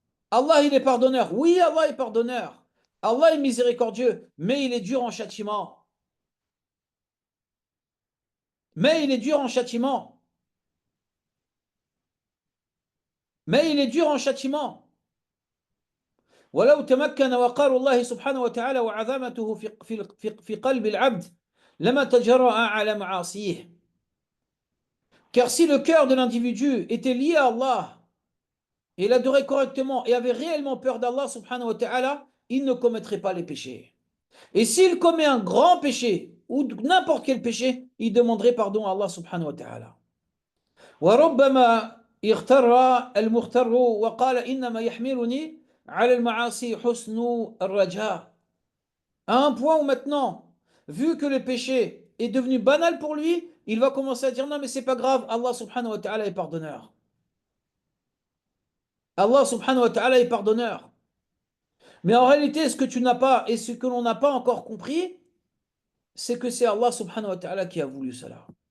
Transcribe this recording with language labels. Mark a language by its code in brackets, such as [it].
[fr] Allah, il est pardonneur. Oui, Allah est pardonneur. Allah est miséricordieux, mais il est dur en châtiment. Mais il est dur en châtiment. Mais il est dur en châtiment. [ar] ولو تمكن وقار الله سبحانه وتعالى وعظمته في قلب العبد لما تجرأ على معاصيه. [fr] Car si le cœur de l'individu était lié à Allah et l'adorait correctement et avait réellement peur d'Allah subhanahu wa ta'ala, il ne commettrait pas les péchés. Et s'il commet un grand péché ou n'importe quel péché, il demanderait pardon à Allah subhanahu wa ta'ala. [ar] وربما اغتر المغتر وقال إنما يحملني على المعاصي حسن الرجاء. [fr] À un point où maintenant, vu que le péché est devenu banal pour lui, il va commencer à dire non mais c'est pas grave, Allah subhanahu wa ta'ala est pardonneur. Allah subhanahu wa ta'ala est pardonneur. Mais en réalité, ce que tu n'as pas et ce que l'on n'a pas encore compris, c'est que c'est Allah subhanahu wa ta'ala qui a voulu cela.